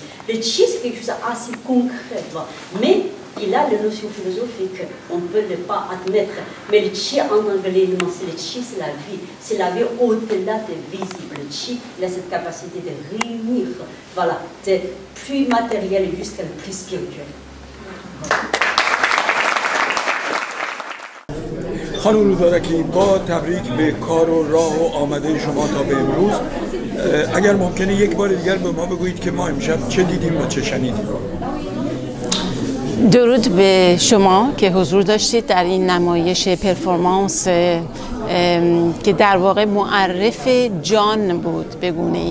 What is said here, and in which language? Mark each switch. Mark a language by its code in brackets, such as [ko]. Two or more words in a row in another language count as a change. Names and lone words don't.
[fr] Le chi, c'est quelque chose d'assez concret, mais il a la notion philosophique, on ne peut le pas admettre. Mais le chi, en anglais, le chi, c'est la vie. C'est la vie au-delà des visibles. Le chi, il a cette capacité de réunir, voilà, de plus matériel jusqu'à le plus spirituel. [fa] خانم مبارکی با تبریک به کار و راه و آمده شما تا به امروز اگر ممکنه یک بار دیگر به ما بگویید که ما امشب چه دیدیم و چه شنیدیم. درود به شما که حضور داشتید در این نمایش پرفورمانس که در واقع معرف جان بود به گونه‌ای.